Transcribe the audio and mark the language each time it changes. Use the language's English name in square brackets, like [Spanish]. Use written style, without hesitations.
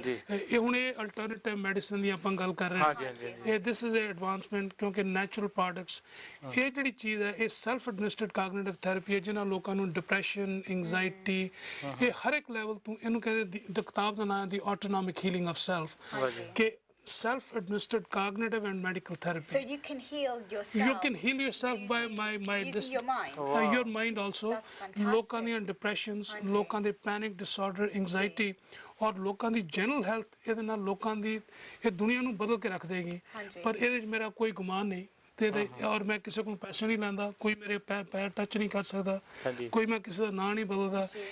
[Punjabi] ਇਹ ਹੁਣ ਇਹ ਅਲਟਰਨੇਟਿਵ ਮੈਡੀਸਨ ਦੀ ਆਪਾਂ ਗੱਲ ਕਰ ਰਹੇ ਹਾਂ। ਇਹ [English] this is advancement, [Punjabi] ਕਿਉਂਕਿ ਨੈਚੁਰਲ ਪ੍ਰੋਡਕਟਸ, ਇਹ ਜਿਹੜੀ ਚੀਜ਼ ਹੈ ਇਹ ਸੈਲਫ ਐਡਮਿਨਿਸਟਰਡ ਕਾਗਨੀਟਿਵ ਥੈਰੇਪੀ ਹੈ। ਜਿਨ੍ਹਾਂ ਲੋਕਾਂ ਨੂੰ ਡਿਪਰੈਸ਼ਨ, ਐਂਗਜ਼ਾਇਟੀ, ਇਹ ਹਰ ਇੱਕ ਲੈਵਲ ਤੋਂ, ਇਹਨੂੰ ਕਹਿੰਦੇ ਕਿਤਾਬ ਦਾ ਨਾਮ ਦੀ ਆਟੋਨੋਮਿਕ ਹੀਲਿੰਗ ਆਫ ਸੈਲਫ, ਕਿ [English] self-administered cognitive and medical therapy. So you can heal yourself. You can heal yourself by using your mind. Your mind also. That's fantastic. [Punjabi] ਲੋਕਾਂ ਦੀਆਂ depressions, ਲੋਕਾਂ ਦੇ panic disorder, anxiety, ਔਰ ਲੋਕਾਂ ਦੀ general health, ਇਹਦੇ ਨਾਲ ਲੋਕਾਂ ਦੀ ਇਹ ਦੁਨੀਆ ਨੂੰ ਬਦਲ ਕੇ ਰੱਖ ਦੇਗੀ। ਪਰ ਇਹਦੇ 'ਚ ਮੇਰਾ ਕੋਈ ਗੁਮਾਨ ਨਹੀਂ। ਔਰ ਮੈਂ ਕਿਸੇ ਕੋਲ ਪੈਸੇ ਨਹੀਂ ਲੈਂਦਾ, ਕੋਈ ਮੇਰੇ ਪੈਰ ਟੱਚ ਨਹੀਂ ਕਰ ਸਕਦਾ, ਕੋਈ ਮੈਂ ਕਿਸੇ ਦਾ ਨਾਂ ਨਹੀਂ ਬਦਲਦਾ।